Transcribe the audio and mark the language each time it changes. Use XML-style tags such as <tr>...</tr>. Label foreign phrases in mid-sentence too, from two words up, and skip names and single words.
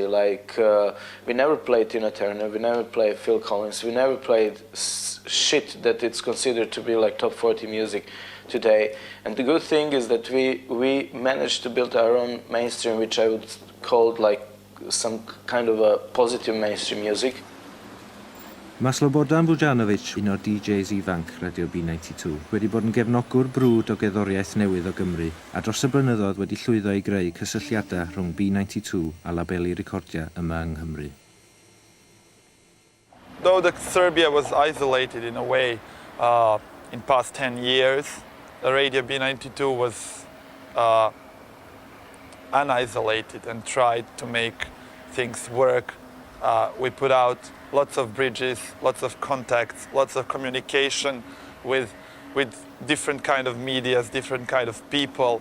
<en>We never played Tina Turner, we never played Phil Collins, we never played shit that it's considered to be like top 40 music today. And the good thing is that we managed to build our own mainstream, which I would call some kind of a positive mainstream music.</en> <cy>Mae Slobodan Bujanovic, un o'r DJs ifanc Radio B92, wedi bod yn gefnogwr brwd o gerddoriaeth newydd o Gymru a dros y blynyddoedd wedi llwyddo i greu cysylltiadau rhwng B92 a labeli recordia yma yng Nghymru.</cy> <en>Though Serbia was isolated in a way in past 10 years, the Radio B92 was unisolated and tried to make things work. We put out lots of bridges, lots of contacts, lots of communication with different kind of medias, different kind of people.</en>